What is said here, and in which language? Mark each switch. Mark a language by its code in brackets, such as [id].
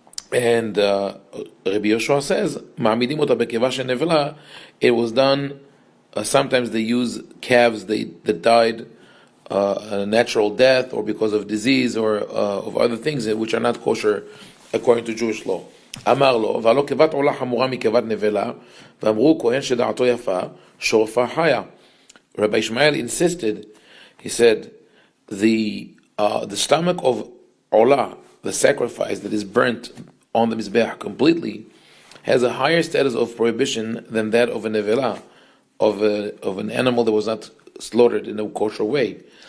[en] And Rabbi Yoshua says, [he] "Ma'amidim ota bekeva shenevela." [en] It was done. Sometimes they use calves that died a natural death or because of disease or of other things which are not kosher according to Jewish law. [he] אמר לו, והלא כבת עולה חמורה מכבת נבלה, ואמרו כהן שדעתו יפה, שורפה חיה. [en] Rabbi Ishmael insisted, he said, the stomach of Olah, the sacrifice that is burnt on the Mizbeach completely, has a higher status of prohibition than that of a nevela, of an animal that was not slaughtered in a kosher way.